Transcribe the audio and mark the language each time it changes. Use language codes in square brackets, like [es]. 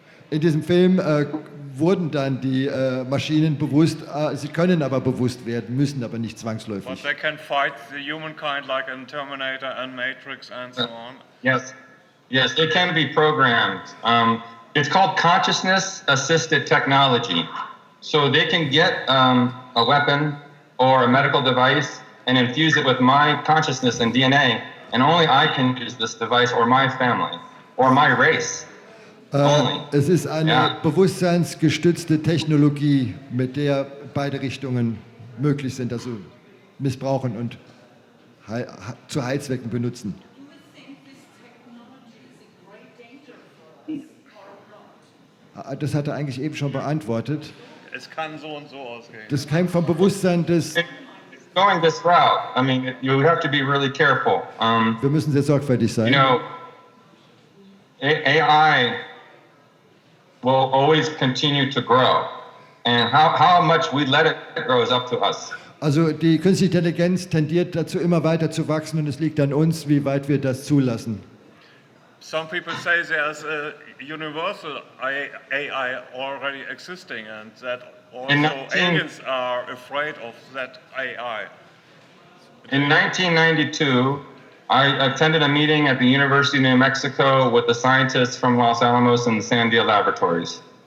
[de] in diesem Film wurden dann die Maschinen bewusst, sie können aber bewusst werden, müssen aber nicht zwangsläufig. [en] But they can fight the humankind like in Terminator and Matrix and so on. Yes, they can be programmed. It's called consciousness-assisted technology. So they can get a weapon or a medical device and infuse it with my consciousness and DNA, and only I can use this device or my family or my race. [de] Es ist eine bewusstseinsgestützte Technologie, mit der beide Richtungen möglich sind, also missbrauchen und zu Heilzwecken benutzen. Das hat er eigentlich eben schon beantwortet. Es kann so und so ausgehen. Das kam vom Bewusstsein des... [en] Going this route, I mean, you have to be really careful. [de] Wir müssen sehr sorgfältig sein. [en] AI will always continue to grow. And how much we let it grow is up to us. [de] Also die künstliche Intelligenz tendiert dazu, immer weiter zu wachsen und es liegt an uns, wie weit wir das zulassen. [en] Some people say there's a universal AI already existing and that also aliens are afraid of that AI. In 1992, I attended a meeting at the University of New Mexico with the scientists from Los Alamos and the Sandia Laboratories.